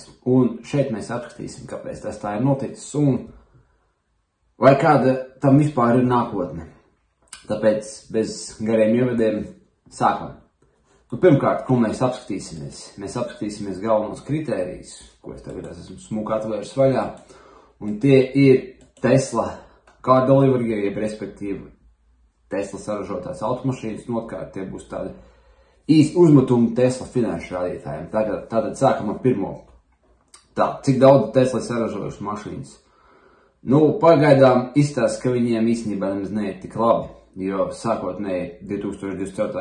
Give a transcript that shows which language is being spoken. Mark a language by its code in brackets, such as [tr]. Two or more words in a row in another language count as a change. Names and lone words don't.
[lv] Un šeit mēs apskatīsim, kāpēc tas tā ir noticis un vai kāda tam vispār ir nākotne. Tāpēc bez gariem ievadiem sākam. Nu, pirmkārt, ko mēs apskatīsimies? Mēs apskatīsimies galvenos kritērijus, ko es tagad esmu smuki atvērs vaļā. Un tie ir Tesla [en] car delivery, [lv] jeb respektīvi Tesla saražotās automašīnas, un otrkārt tie būs tādi īsti uzmetumi Tesla finanšu rādītājiem. Tātad sākam ar pirmo. Cik daudz Tesla saražojuši mašīnas? Nu, pagaidām izstāsta, ka viņiem īstenībā nemaz neiet tik labi, jo sākotnēji 2024.